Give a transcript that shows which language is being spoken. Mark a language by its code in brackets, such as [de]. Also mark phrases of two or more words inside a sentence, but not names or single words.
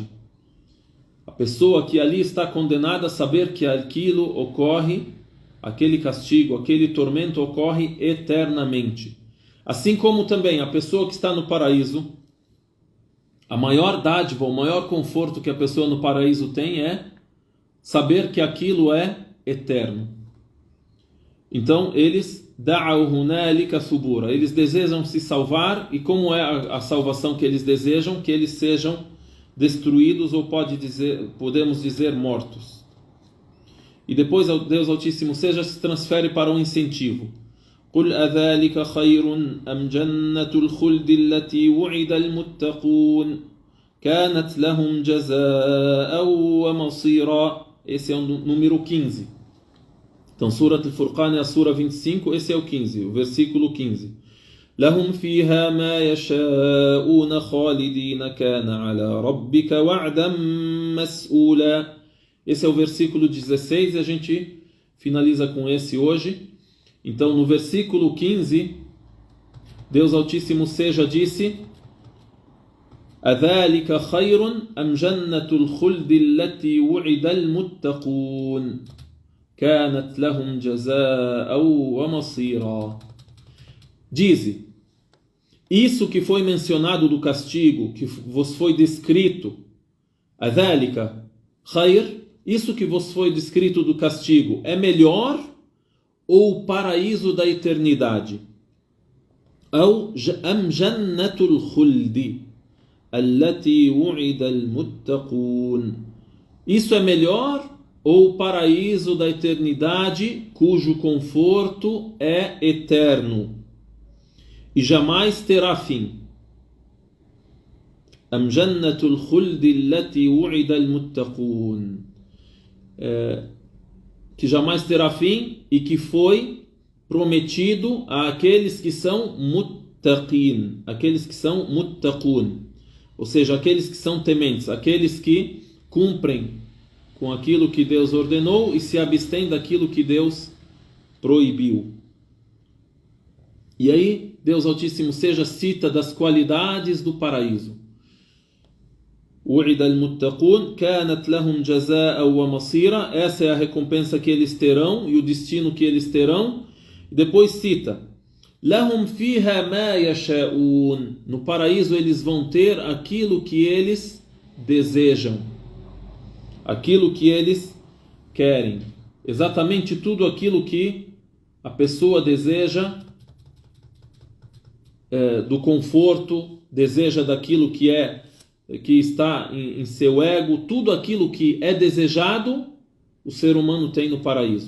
[pt] A pessoa que ali está condenada a saber que aquilo ocorre, aquele castigo, aquele tormento ocorre eternamente. Assim como também a pessoa que está no paraíso, a maior dádiva, o maior conforto que a pessoa no paraíso tem é saber que aquilo é eterno. Então eles [ar] دعوا هنالك ثبورا, [pt] eles desejam se salvar, e como é a salvação que eles desejam? Que eles sejam destruídos, ou podemos dizer mortos. E depois Deus Altíssimo seja se transfere para um incentivo. [ar] قل أذلك خير أم جنة الخلد التي وعد المتقون كانت لهم جزاء ومصيرا. [pt] Esse é o número 15. Então, Surat al-Furqan é a Sura 25, esse é o 15, o versículo 15. [ar] لهم فيها ما يشاءون خالدين كان على ربك وعدا مسؤولا. [pt] Esse é o versículo 16 e a gente finaliza com esse hoje. Então, no versículo 15, Deus Altíssimo seja disse: [ar] أَذَلِكَ خَيْرٌ أَمْ جَنَّةُ الْخُلْدِ الَّتِي وُعِدَ الْمُتَّقُونَ كَانَتْ لَهُمْ جَزَاءً وَمَصِيرًا. [pt] Dize: isso que foi mencionado do castigo, que vos foi descrito, [ar] أَذَلِكَ خَيْرٌ, [pt] isso que vos foi descrito do castigo, é melhor ou o paraíso da eternidade? [ar] أَوْ أَمْ جَنَّةُ الْخُلْدِ الَّتِي وُعِدَ الْمُتَّقُونَ, [pt] isso é melhor ou o paraíso da eternidade, cujo conforto é eterno e jamais terá fim? [ar] أَمْ جَنَّةُ الْخُلْدِ الَّتِي وُعِدَ الْمُتَّقُونَ, [pt] que jamais terá fim e que foi prometido àqueles que são muttaqin, aqueles que são muttaqun, ou seja, aqueles que são tementes, aqueles que cumprem com aquilo que Deus ordenou e se abstêm daquilo que Deus proibiu. E aí, Deus Altíssimo seja cita das qualidades do paraíso. [ar] وَعِدَ الْمُتَّقُونَ كَانَتْ لَهُمْ جَزَاءً وَمَصِيرًا, [pt] essa é a recompensa que eles terão e o destino que eles terão. E depois cita: [ar] لَهُمْ فِيهَا مَا يَشَاءُونَ, [pt] no paraíso eles vão ter aquilo que eles desejam, aquilo que eles querem, exatamente tudo aquilo que a pessoa deseja, do conforto, deseja daquilo que está em seu ego, tudo aquilo que é desejado, o ser humano tem no paraíso.